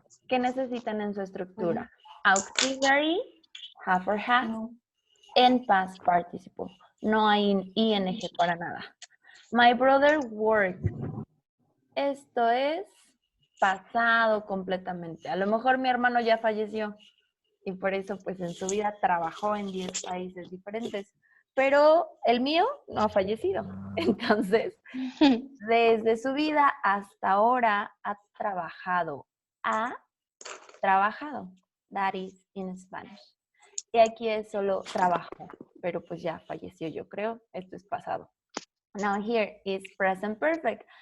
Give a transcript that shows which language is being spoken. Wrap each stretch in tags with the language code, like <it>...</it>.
<es>¿Qué necesitan en su estructura?</es> <en>Auxiliary, have or has, and past participle.</en> <es>No hay ing para nada.</es> <en>My brother worked.</en> <es>Esto es pasado completamente. A lo mejor mi hermano ya falleció y por eso pues en su vida trabajó en 10 países diferentes, pero el mío no ha fallecido. Entonces, desde su vida hasta ahora ha trabajado. Ha trabajado.</es> <en>That is in Spanish.</en> <es>Y aquí es solo trabajo, pero pues ya falleció, yo creo. Esto es pasado.</es> <en>Now here is present perfect.</en>